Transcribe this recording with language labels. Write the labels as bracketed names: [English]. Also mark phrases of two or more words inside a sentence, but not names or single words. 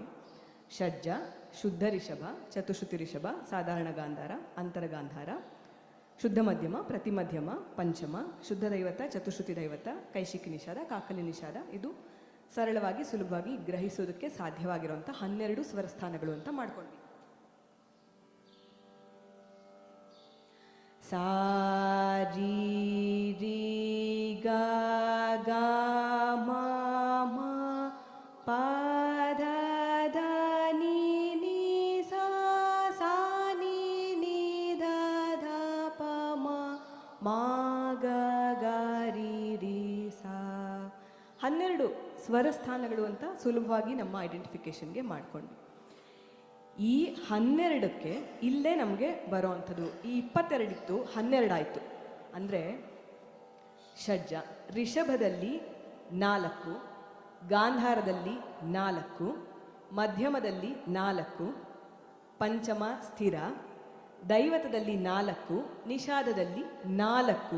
[Kannada] ಷಡ್ಜ, ಶುದ್ಧ ರಿಷಭ, ಚತುಶ್ರುತಿ ರಿಷಭ, ಸಾಧಾರಣ ಗಾಂಧಾರ, ಅಂತರ ಗಾಂಧಾರ, ಶುದ್ಧ ಮಧ್ಯಮ, ಪ್ರತಿಮಧ್ಯಮ, ಪಂಚಮ, ಶುದ್ಧ ದೈವತ, ಚತುಶ್ರುತಿ ದೈವತ, ಕೈಶಿಕಿ ನಿಷಾದ, ಕಾಕಲಿ ನಿಷಾದ. ಇದು ಸರಳವಾಗಿ ಸುಲಭವಾಗಿ ಗ್ರಹಿಸೋದಕ್ಕೆ ಸಾಧ್ಯವಾಗಿರುವಂಥ 12 ಸ್ವರಸ್ಥಾನಗಳು ಅಂತ ಮಾಡ್ಕೊಂಡ್ವಿ. ಸಾ ರಿ ರಿ ಗ ಗ ಮ ಮ ಪ ಧ ಧ ni ni sa sa ni ni ಧ ಧ ಪ ಮ ಮ ಗ ಗ ರಿ ರಿ ಸಾ. 12 ಸ್ವರಸ್ಥಾನಗಳು ಅಂತ ಸುಲಭವಾಗಿ ನಮ್ಮ ಐಡೆಂಟಿಫಿಕೇಶನ್ಗೆ ಮಾಡ್ಕೊಂಡ್ವಿ. ಈ 12ಕ್ಕೆ ಇಲ್ಲೇ ನಮಗೆ ಬರೋ ಅಂಥದ್ದು, ಈ 22 ಇತ್ತು 12 ಆಯಿತು. ಅಂದರೆ ಷಡ್ಜ, ರಿಷಭದಲ್ಲಿ 4, ಗಾಂಧಾರದಲ್ಲಿ 4, ಮಧ್ಯಮದಲ್ಲಿ 4, ಪಂಚಮ ಸ್ಥಿರ, ದೈವತದಲ್ಲಿ 4, ನಿಷಾದದಲ್ಲಿ 4.